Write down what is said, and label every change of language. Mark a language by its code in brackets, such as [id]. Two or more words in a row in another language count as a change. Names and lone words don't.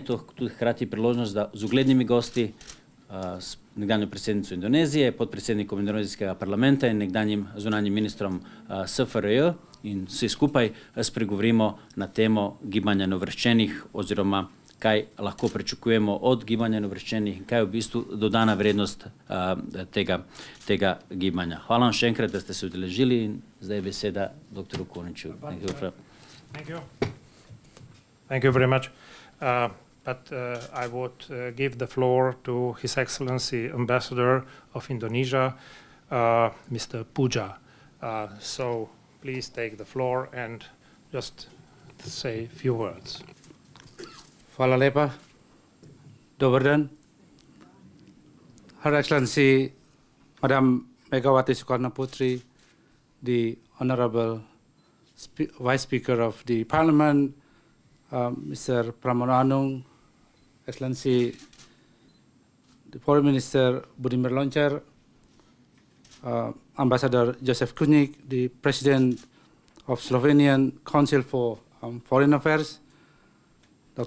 [sl] to tudi hkrati priložnost, da z uglednimi gosti, s nekdanjo predsednico Indonezije, podpredsednikom indonezijskega parlamenta in nekdanjim zunanjim ministrom SFRY in vsi skupaj spregovorimo na temo gibanja neuvrščenih oziroma kaj lahko pričakujemo od gibanja neuvrščenih in kaj je v bistvu dodana vrednost tega gibanja. Hvala vam še enkrat, da ste se udeležili in zdaj je beseda dr. Kuniču. [en] Thank you very much. But I would give the floor to His Excellency Ambassador of Indonesia, Mr. Puja. So please take the floor and just say a few words. [sl] Hvala lepa. [hr] Dobar dan. [en] Her Excellency, Madam Megawati Soekarnoputeri, the Honorable Vice Speaker of the Parliament, Mr. Pramono Anung, Excellency, the Foreign Minister Budimir Lončar, Ambassador Jožef Kunič, the President of Slovenian Council for Foreign Affairs, Dr.